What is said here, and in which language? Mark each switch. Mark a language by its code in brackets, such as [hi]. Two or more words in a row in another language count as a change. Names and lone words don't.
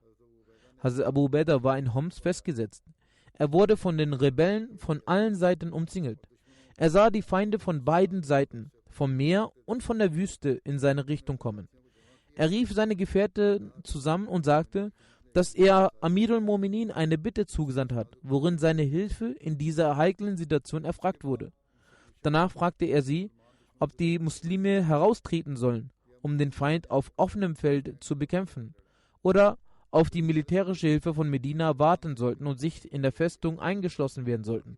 [de] Hazrat Abu Ubaidah war in Homs festgesetzt. Er wurde von den Rebellen von allen Seiten umzingelt. Er sah die Feinde von beiden Seiten, vom Meer und von der Wüste, in seine Richtung kommen. Er rief seine Gefährten zusammen und sagte, dass er Amir al-Mu'minin eine Bitte zugesandt hat, worin seine Hilfe in dieser heiklen Situation erfragt wurde. Danach fragte er sie, ob die Muslime heraustreten sollen, um den Feind auf offenem Feld zu bekämpfen, oder auf die militärische Hilfe von Medina warten sollten und sich in der Festung eingeschlossen werden sollten.